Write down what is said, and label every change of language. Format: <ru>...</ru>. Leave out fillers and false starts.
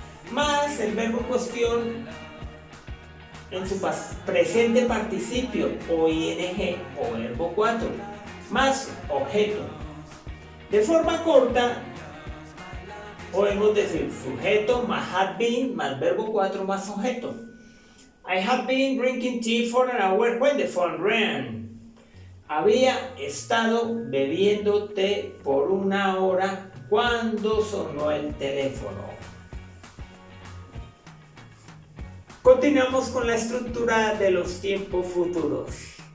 <es>Más el verbo cuestión en su presente participio o ing o verbo 4. Más objeto. De forma corta, podemos decir sujeto más had been más verbo 4 más objeto.</es> <en>I have been drinking tea for an hour when the phone rang.</en> <es>Había estado bebiendo té por una hora cuando sonó el teléfono. Continuamos con la estructura de los tiempos futuros.</es>